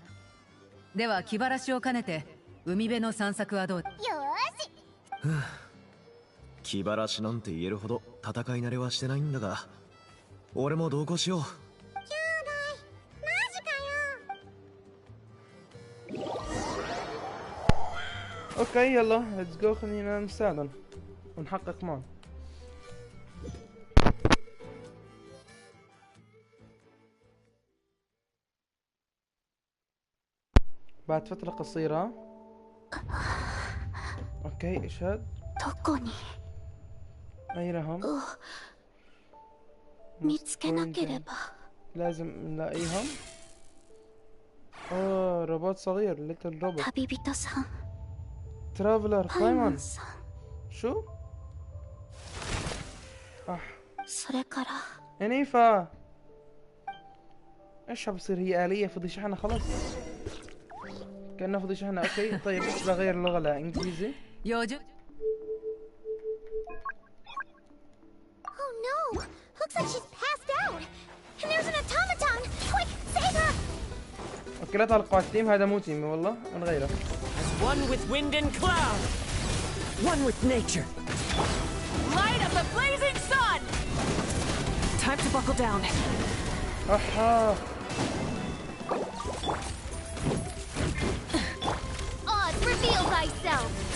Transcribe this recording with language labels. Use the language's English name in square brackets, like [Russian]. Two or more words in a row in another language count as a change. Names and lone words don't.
[Japanese] では気晴らしを兼ねて海辺の散策はどう？よーし。気晴らしなんて言えるほど戦い慣れはしてないんだが、俺も同行しよう。兄弟マジかよ。 [Arabic] اوكي يلا [English] let's go, [Arabic] خلينا نساعدهم ونحقق معهم. بعد فترة قصيرة. اوكي ايش هاد؟ [Japanese] どこに [Arabic] اين هم؟ [Japanese] 見つけなければ。 [Arabic] لازم نلاقيهم. اوه روبوت صغير، [English] little robot. [Japanese] 旅人さん、 [Arabic] ترافلر [Japanese] パイモ [Arabic] بايمون. [Japanese] ンさん。 [Arabic] شو؟ [Japanese] それから [Arabic] اينيفا. ايش بصير هي آلية فضي شحنة خلاص؟ كأنه فضي شحنة. اوكي طيب بس بغير اللغة لإنجليزي. يوجد. [English] Oh no! Looks like she's passed out. And there's an automaton. Quick, save her! [Arabic] اوكي لا تعلقوا على التيم، هذا مو تيمي والله، نغيره. [English] One with wind and cloud. One with nature. Light of the blazing sun! Time to buckle down. Aha. Oz, reveal thyself.